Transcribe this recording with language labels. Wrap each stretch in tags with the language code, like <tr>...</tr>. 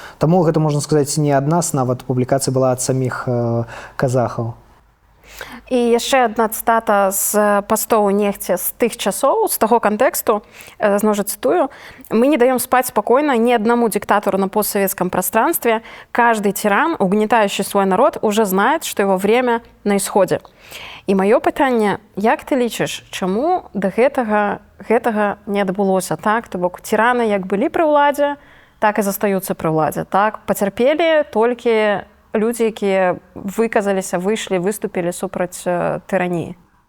<be>Таму гэта, можна сказаць, не ад нас, нават публікацыя была ад саміх казахаў. І яшчэ адна цытата з пастоў нехце з тых часоў, з таго кантэксту, зноў жа цытую:</be> <ru>«Мы не даем спать спокойно ни одному диктатору на постсоветском пространстве. Каждый тиран, угнетающий свой народ, уже знает, что его время на исходе».</ru> <be>І маё пытанне: як ты лічыш, чаму да гэтага не адбылося, так? То бок тираны як былі пры ўладзе, так і застаюцца пры ўладзе, так? Пацярпелі толькі людзі, якія выказаліся, выйшлі, выступілі супраць тыраніі.</be>